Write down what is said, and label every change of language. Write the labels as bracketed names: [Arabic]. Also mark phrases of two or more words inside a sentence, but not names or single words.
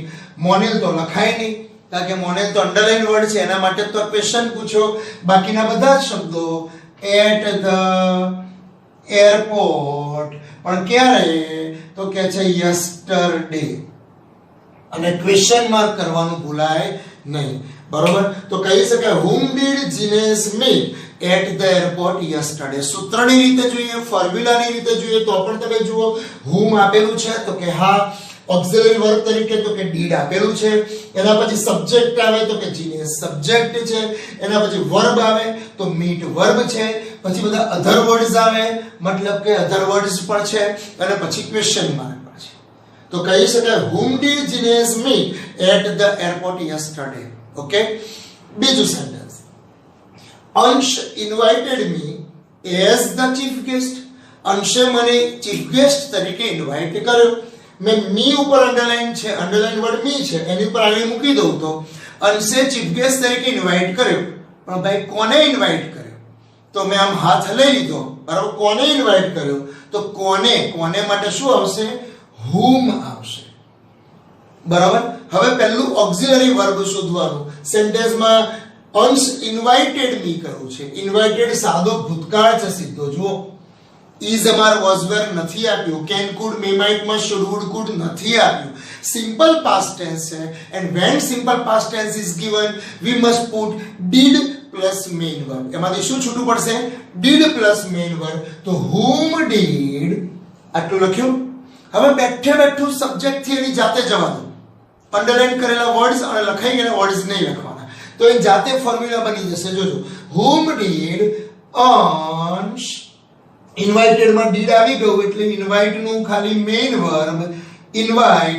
[Gujarati] મોનિલ તો લખાય નહીં કારણ કે મોનિલ તો [English] underline word [Gujarati] છે એના માટે તો ક્વેશ્ચન પૂછો. બાકીના બધા શબ્દો [English] at the airport. [Gujarati] પણ ક્યારે? તો કે છે યસ્ટરડે. અને [English] question mark [Gujarati] કરવાનું ભૂલાય નહીં. બરોબર. તો કહી શકાય [English] whom did જીનેશ meet at the airport yesterday. [Gujarati] સૂત્રની રીતે જોઈએ, ફોર્મ્યુલાની રીતે જોઈએ તો પણ તમે જુઓ whom આપેલું છે તો કે હા [English] auxiliary verb [Gujarati] તરીકે તો કે did આપેલું છે. એના પછી સબ્જેક્ટ આવે તો કે જીનેશ સબ્જેક્ટ છે. એના પછી વર્બ આવે તો meet વર્બ છે. પછી બધા [English] other words [Gujarati] આવે મતલબ કે [English] other words [Gujarati] પણ છે. અને પછી [English] question mark [Gujarati] પણ છે. તો કહી શકાય [English] whom did જીનેશ meet at the airport yesterday. [Gujarati] ઓકે. [English] બીજું sentence Ansh invited me as the chief guest. [Gujarati] અંશે મને [English] chief guest [Gujarati] તરીકે ઇન્વાઇટ કર્યો. મેં મી ઉપર અંડરલાઈન છે, [English] underline word [Gujarati] મી છે એની ઉપર આને મૂકી દઉં તો અંશે [English] chief guest [Gujarati] તરીકે ઇન્વાઇટ કર્યો. પણ ભાઈ કોને ઇન્વાઇટ કર્યો? તો મેં આમ હાથ લઈ લીધો. બરાબર. કોને ઇન્વાઇટ કર્યો? તો કોને માટે શું આવશે? whom આવશે. બરાબર. હવે પહેલું [English] auxiliary verb [Gujarati] શોધવાનું. સેન્ટેન્સમાં [English] Ansh invited me [Gujarati] કરવું છે. ઇન્વાઇટેડ સાદો ભૂતકાળ છે સીધો. જુઓ [English] is અમાર was were [Gujarati] નથી આપ્યું, [English] can could may might must should would could [Gujarati] નથી આપ્યું. [English] simple past tense છે and when simple past tense is given we must put did plus main verb. [Gujarati] એમાંથી શું છૂટું પડશે? [English] did plus main verb. તો whom did [Gujarati] આટલું લખ્યું. હવે બેઠે બેઠું સબ્જેક્ટ થી એની જાતે જવા દો. અંડરલાઈન કરેલા વર્ડ્સ અને લખાઈ ગયેલા વર્ડ્સ નહીં લખવાના. તો એ જાતે ફોર્મ્યુલા બની જશે. જોજો [English] whom did [Gujarati] અંશ ઇન્વાઇટેડ માં did આવી ગયું એટલે ઇન્વાઇટ નું ખાલી [English] main verb [Gujarati] ઇન્વાઇટ.